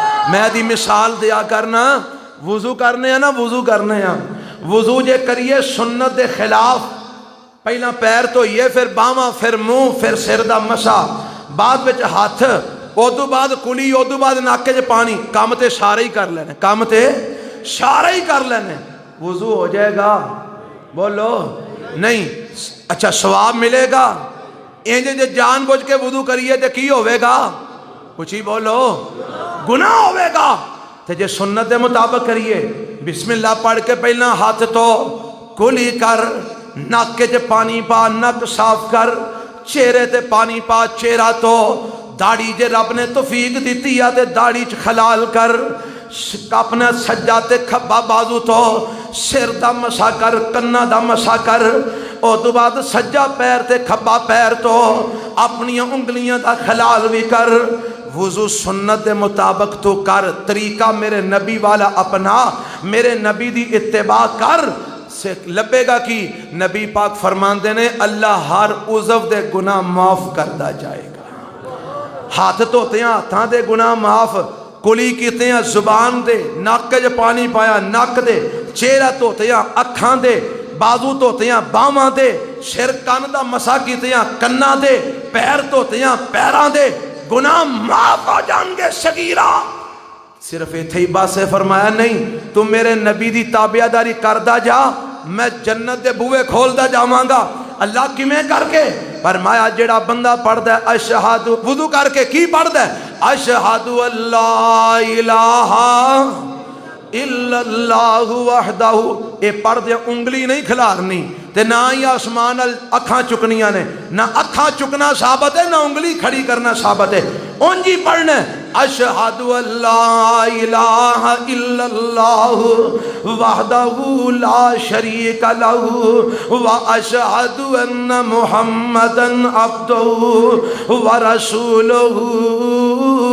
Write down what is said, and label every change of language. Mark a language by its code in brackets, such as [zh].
[pa] میں دی مثال دیا کرنا، وضو کرنے ہیں نا، وضو کرنے ہیں، وضو جے کریے سنت دے خلاف، پہلا پیر دھوئیے پھر باواں پھر منہ پھر سر دا مسا، بعد وچ ہاتھ، ادو بعد کلی، ادو بعد ناکے چ پانی، کام تے سارے ہی کر لینے، کام تے سارے ہی کر لینے۔ وضو ہو جائے گا؟ بولو نہیں. اچھا ثواب ملے گا؟ جے جان بوجھ کے وضو کریے تو کی ہوئے گا؟ کچھ ہی بولو. گناہ ہوئے گا. تو جے سنت دے مطابق کریے، بسم اللہ پڑھ کے پہلا ہاتھ تو کلی کر، نک کے پانی پا، نک صاف کر، چہرے تے پانی پا، چہرہ تو، داڑھی جے رب نے توفیق دیتی ہے تے داڑھی چ خلال کر، اپنا سجا تے کھبا بازو تو سر دا مسا کر، کنا دا مسا کر، او تو بعد سجا پیر تے کھبا پیر تو اپنی انگلیاں دا خلال بھی کر. وضو سنت دے مطابق تو کر، طریقہ میرے نبی والا اپنا، میرے نبی دی اتباع کر. سے لبے گا کی نبی پاک فرماندے نے اللہ ہر عضو دے گناہ معاف کردا جائے گا. ہاتھ دھوتے ہیں ہاتھاں دے گناہ معاف، کلی کیتے ہیں زبان دے، نک جو پانی پایا نک دے، چہرہ دھوتے ہیں اکھاں دے، بازو دھوتے ہیں باواں دے، سر کن دا مسا کیتے ہیں کنا دے، پیر دھوتے ہیں پیراں دے، گناہ معاف ہو جان گے. صغیرہ صرف ایتھے ہی بس ہے فرمایا نہیں تو میرے نبی دی تابعداری کردا جا، میں جنت دے بوئے کھولدا جاواں گا. اللہ کیویں کر کے؟ فرمایا جڑا بندہ پڑھدا ہے اشہد، وضو کر کے کی پڑھدا ہے؟ [ar] اشہد اللہ الہ الا اللہ وحدہ. [pa] اے پڑھ دے انگلی نہیں کھلارنی تے نہ ہی آسمان اکھاں چکنیاں نے، نہ اکھاں چکنا ثابت ہے نہ انگلی کھڑی کرنا ثابت ہے. [ar] اونجی پڑھنا اشہد اللہ الہ الا اللہ وحدہ لا شریک لہ واشہد ان محمدا عبدہ ورسولہ.